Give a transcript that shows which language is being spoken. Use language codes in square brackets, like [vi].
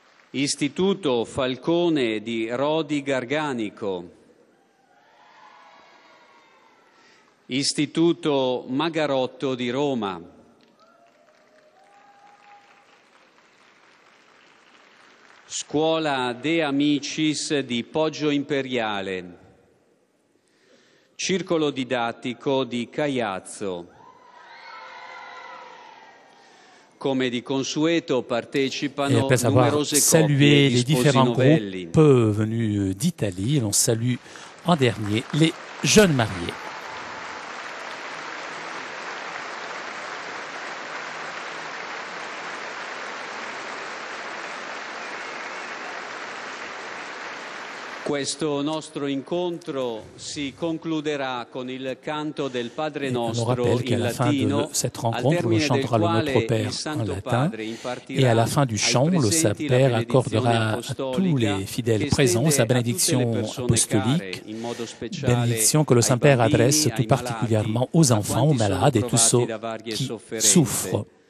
[it] Istituto Falcone di Rodi Garganico, Istituto Magarotto di Roma, Scuola De Amicis di Poggio Imperiale, Circolo Didattico di Caiazzo. Come di consueto partecipano numerose coppie di sposi novelli. [fr] Groupes venus d'Italie, l'on salue en dernier les jeunes mariés. [it] Questo nostro incontro si concluderà con il canto del Padre Nostro in latino, [fr] cette rencontre, on chantera le Notre Père en latin, et à la fin du chant, le Saint-Père accordera à tous les fidèles présents sa bénédiction apostolique, bénédiction que le Saint-Père adresse tout particulièrement aux enfants, aux malades et tous ceux qui souffrent.